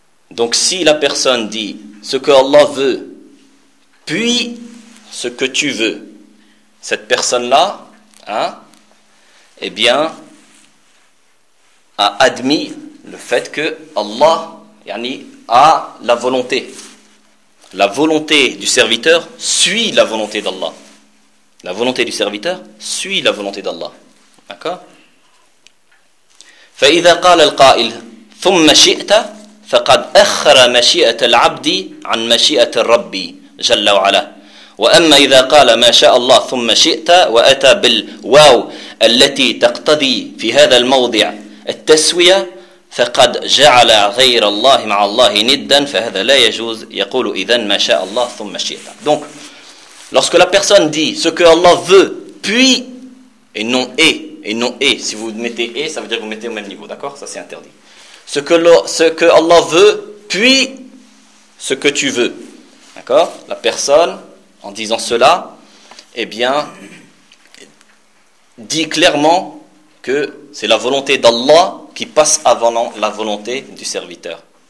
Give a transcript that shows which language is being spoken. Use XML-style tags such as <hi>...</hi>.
<fr>Donc si la personne dit ce que Allah veut, puis ce que tu veux, cette personne-là, hein, eh bien, a admis le fait que Allah yani, a la volonté. La volonté du serviteur suit la volonté d'Allah. La volonté du serviteur suit la volonté d'Allah. D'accord ?</fr> <ar>فإذا قال القائل ثم شئت فقد أخر مشيئة العبد عن مشيئة الرب جل وعلا وأما إذا قال ما شاء الله ثم شئت وأتى بالواو التي تقتضي في هذا الموضع التسوية فقد جعل غير الله مع الله ندا فهذا لا يجوز يقول إذن ما شاء الله ثم شئت.</ar> <fr>Donc lorsque la personne dit ce que Allah veut puis et non et si vous mettez et ça veut dire que vous mettez au même niveau, d'accord, ça c'est interdit. Ce que Allah veut, puis ce que tu veux. D'accord ? La personne, en disant cela, eh bien, dit clairement que c'est la volonté d'Allah qui passe avant la volonté du serviteur.</fr>